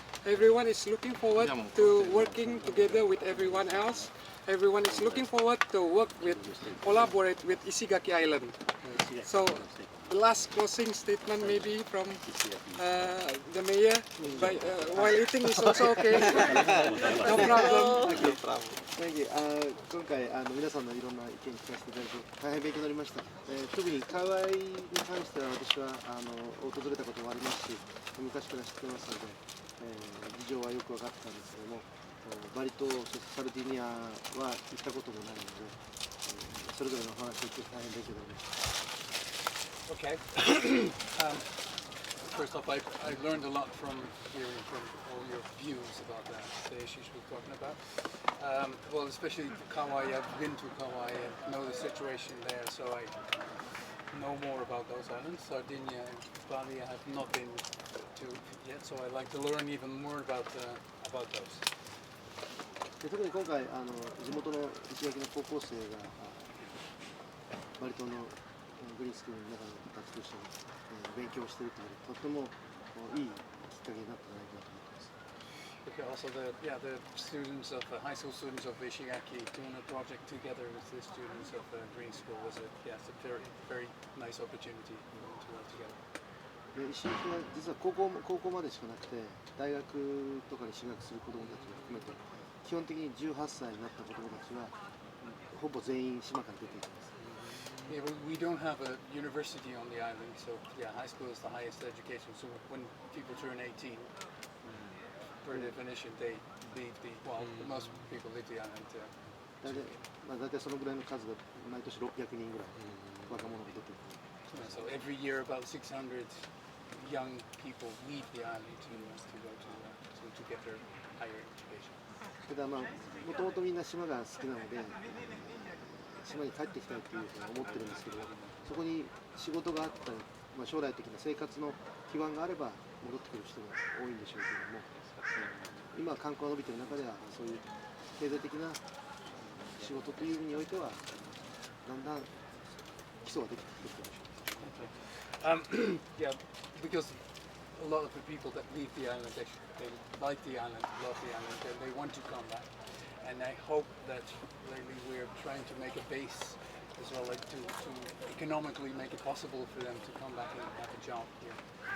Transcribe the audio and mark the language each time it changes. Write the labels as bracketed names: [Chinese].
[English] Everyone is looking forward to working together with everyone else. Everyone is looking forward to collaborate with Ishigaki Island. So the last closing statement maybe from the mayor. While eating is also okay. No problem. [Japanese] 今回皆さんのいろんな意見聞かせていただいて大変勉強になりました。特にカウアイに関しては私は訪れたこともありますし、昔から知ってますので、事情はよく分かってたんですけども、バリ島、そしてサルディーニャは行ったこともないので、それぞれのお話を聞いて大変勉強になりました。 [English] Okay. First off, I learned a lot from hearing from all your views about the issues we're talking about. Well, especially Kauai. I've been to Kauai and know the situation there, so I know more about those islands. Sardinia and Bali I have not been to yet, so I'd like to learn even more about those. [Japanese] 特に今回地元の石垣の高校生がバリ島のグリーンスクールの中の子たちと一緒に勉強しているというとてもいいきっかけになったんじゃないかなと思っています。 [English] Okay, also the students of high school students of Ishigaki doing a project together with the students of Green School was a very nice opportunity to work together. [Japanese] 石垣は実は高校までしかなくて大学とかに進学する子どもたちを含めて基本的に18歳になった子どもたちはほぼ全員島から出ていきます。 [English] Yeah, we don't have a university on the island, so high school is the highest education. So when people turn 18, per definition, they leave most people leave the island. [Japanese] 大体そのぐらいの数が毎年600人ぐらい若者が出ている。 [English] So every year about 600 young people leave the island to go to get their higher education. [Japanese] ただもともとみんな島が好きなので島に帰ってきたいというふうに思ってるんですけど、そこに仕事があったり、将来的な生活の基盤があれば戻ってくる人が多いんでしょうけども、今観光が伸びている中ではそういう経済的な仕事という意味においてはだんだん基礎ができてきているでしょう。 [English] Yeah, because a lot of the people that leave the island, they like the island, love the island, and they want to come back. And I hope that lately we're trying to make a base as well, like to economically make it possible for them to come back and have a job here.